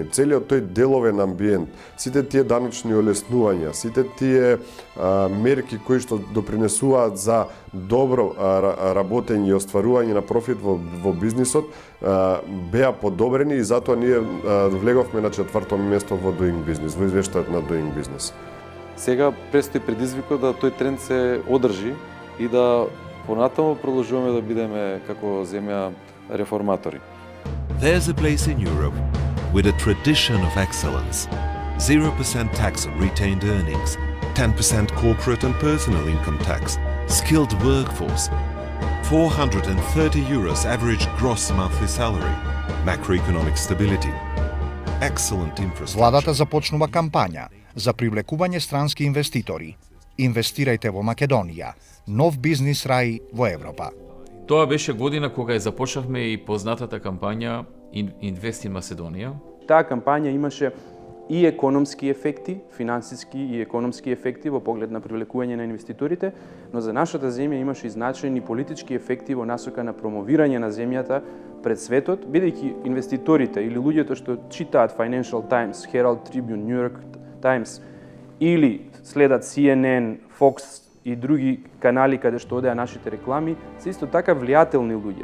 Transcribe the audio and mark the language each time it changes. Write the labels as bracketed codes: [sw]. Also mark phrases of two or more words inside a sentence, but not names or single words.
[mk] Целиот тој деловен амбиент, сите тие даночни олеснувања, сите тие мерки кои што допринесуваат за добро работење и остварување на профит во бизнисот, беа подобрени и затоа ние влеговме на четврто место во Doing Business, во извештајот на Doing Business. Сега престои предизвикот да тој тренд се одржи и да понатаму продолжуваме да бидеме како земја реформатори. [en] There's a place in Europe with a tradition of excellence. 0% tax on retained earnings, 10% corporate and personal income tax, skilled workforce, €430 average gross monthly salary, macroeconomic stability, excellent infrastructure. [mk] Владата започнува кампања за привлекување странски инвеститори. Инвестирајте во Македонија, нов бизнис рај во Европа. Тоа беше година кога ја започнавме и познатата кампања Invest in Macedonia. Таа кампања имаше и економски ефекти, финансиски и економски ефекти во поглед на привлекување на инвеститорите, но за нашата земја имаше и значајни политички ефекти во насока на промовирање на земјата пред светот, бидејќи инвеститорите или луѓето што читаат Financial Times, Herald Tribune, New York Times или следат CNN, Fox и други канали каде што одеа нашите реклами, се исто така влијателни луѓе.